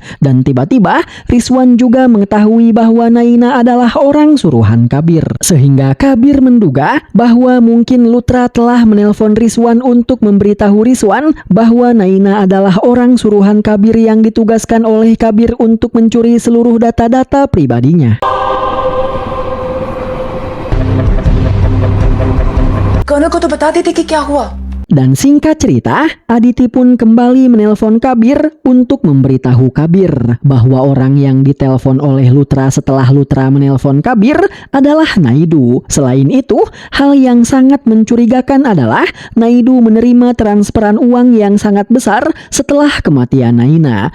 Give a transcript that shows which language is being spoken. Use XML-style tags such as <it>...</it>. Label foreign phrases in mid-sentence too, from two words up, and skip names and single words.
<id>Dan tiba-tiba, Rizwan juga mengetahui bahwa Naina adalah orang suruhan Kabir. Sehingga Kabir menduga bahwa mungkin Lutra telah menelpon Rizwan untuk memberitahu Rizwan bahwa Naina adalah orang suruhan Kabir yang ditugaskan oleh Kabir untuk mencuri seluruh data-data pribadinya.</id> <hi>कर्नल को तो बता देते कि क्या हुआ।</hi> <id>Dan singkat cerita, Aditi pun kembali menelpon Kabir untuk memberitahu Kabir bahwa orang yang ditelepon oleh Lutra setelah Lutra menelpon Kabir adalah Naidu. Selain itu, hal yang sangat mencurigakan adalah Naidu menerima transferan uang yang sangat besar setelah kematian Naina.</id>